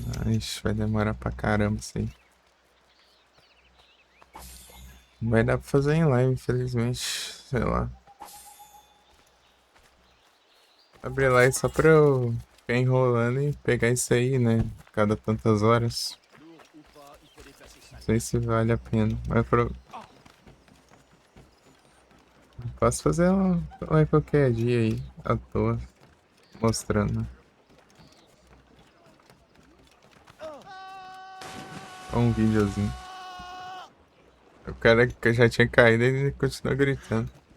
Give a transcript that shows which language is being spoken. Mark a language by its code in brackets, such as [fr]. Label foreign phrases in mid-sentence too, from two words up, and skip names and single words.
[pt] Ixi, vai demorar pra caramba isso aí. Não vai dar pra fazer em live, infelizmente. Sei lá. Abrir live só pra eu ficar enrolando e pegar isso aí, né? Cada tantas horas. [fr] Lourd ou pas, il faut déplacer ça. [pt] Não sei se vale a pena. Mas posso fazer uma live qualquer dia aí, à toa. Mostrando. Ou um videozinho. O cara que já tinha caído, ele continua gritando.